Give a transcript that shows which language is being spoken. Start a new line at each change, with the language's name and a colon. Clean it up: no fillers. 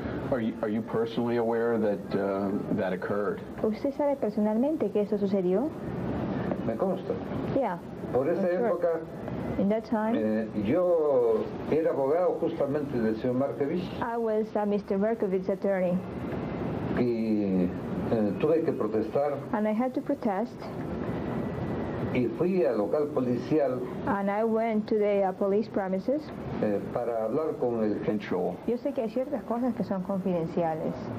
English: Are you personally aware that that occurred?
Spanish: ¿Usted sabe personalmente que eso sucedió? Me consta.
English: Yeah.
Spanish: Por esa
English: Sure.
Spanish: época
English: In that time,
Spanish: yo era abogado justamente del señor Markovich
English: I was Mr. Markovich's attorney,
Spanish: y tuve que protestar
English: and I had to protest,
Spanish: y fui al local policial
English: and I went to the police premises.
Spanish: Para hablar con el
English: Control.
Spanish: Yo sé que hay ciertas cosas que son confidenciales